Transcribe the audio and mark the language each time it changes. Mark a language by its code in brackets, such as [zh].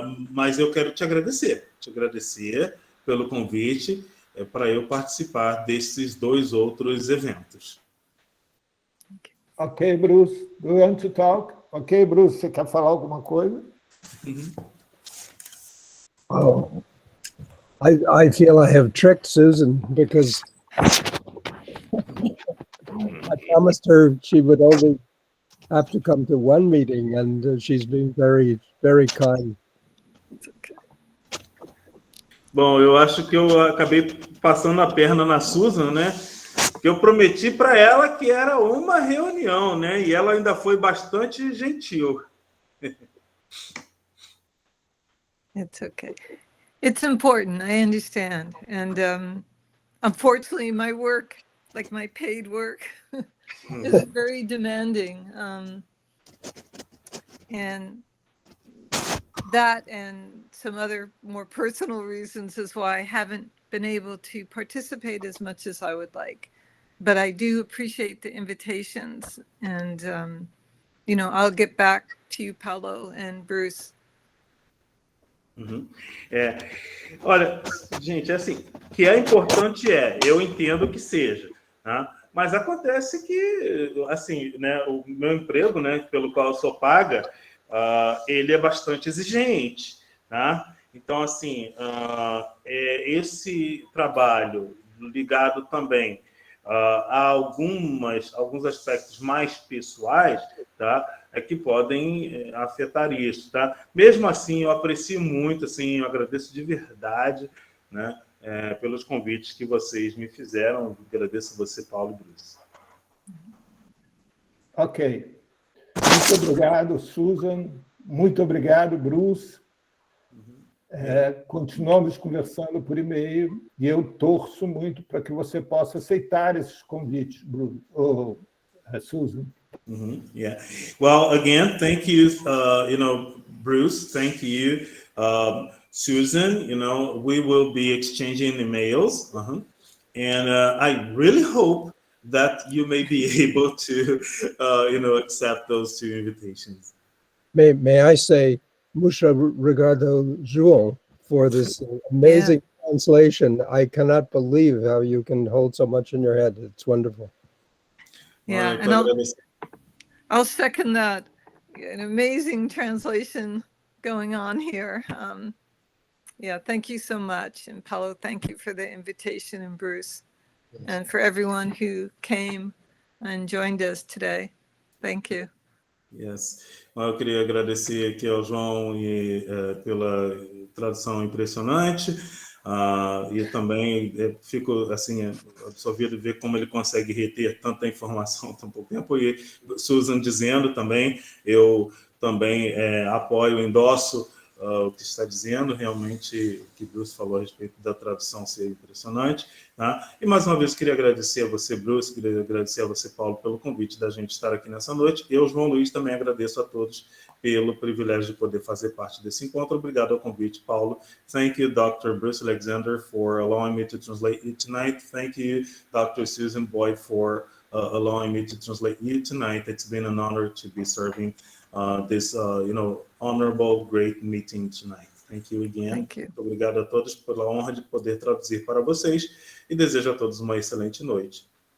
[pt] Mas eu quero te agradecer pelo convite para eu participar desses dois outros eventos. [en] Ok, Bruce, do you want to talk? [pt] Ok, Bruce, você quer falar alguma coisa? [en] Oh, I feel I have tricked Susan because I promised her she would only have to come to one meeting, and she's been very, very kind. [pt] Bom, eu acho que eu acabei passando a perna na Susan, né? Eu prometi para ela que era uma reunião, né? E ela ainda foi bastante gentil. [en] It's okay. It's important, I understand. And unfortunately, my work, like my paid work, is very demanding. And that and some other more personal reasons is why I haven't been able to participate as much as I would like. But I do appreciate the invitations. And, you know, I'll get back to you, Paulo and Bruce. Uhum. [pt] Olha, gente, assim, que é importante eu entendo que seja, tá? Mas acontece que, assim, né, o meu emprego, né, pelo qual eu sou paga, ele é bastante exigente, tá? Então, assim, esse trabalho ligado também a alguns aspectos mais pessoais, tá? Que podem afetar isso, tá? Mesmo assim, eu aprecio muito, assim, eu agradeço de verdade, né, pelos convites que vocês me fizeram. Agradeço a você, Paulo e Bruce. Ok. Muito obrigado, Susan. Muito obrigado, Bruce. Continuamos conversando por e-mail e eu torço muito para que você possa aceitar esses convites, Bruce, Susan. [en] Yeah. Well, again, thank you, Bruce. Thank you, Susan. We will be exchanging emails. And I really hope that you may be able to, accept those two invitations. May I say, [pt] mucho obrigado, [en] João, for this amazing translation. I cannot believe how you can hold so much in your head. It's wonderful. Yeah, and I'll second that. An amazing translation going on here. Yeah, thank you so much. And Paulo, thank you for the invitation, and Bruce, and for everyone who came and joined us today. Thank you. Yes. [pt] Eu queria agradecer aqui ao João pela tradução impressionante. E também fico assim absorvido de ver como ele consegue reter tanta informação em tão pouco tempo. E Susan dizendo também, eu também apoio, endosso o que está dizendo, realmente o que Bruce falou a respeito da tradução ser impressionante, tá? E mais uma vez queria agradecer a você, Bruce, queria agradecer a você, Paulo, pelo convite da gente estar aqui nessa noite. Eu, João Luiz, também agradeço a todos pelo privilégio de poder fazer parte desse encontro. Obrigado ao convite, Paulo. [en] Thank you, Dr. Bruce Alexander, for allowing me to translate you tonight. Thank you, Dr. Susan Boyd, for allowing me to translate you tonight. It's been an honor to be serving this, honorable, great meeting tonight. Thank you again. Thank you. [pt] Muito obrigado a todos pela honra de poder traduzir para vocês e desejo a todos uma excelente noite.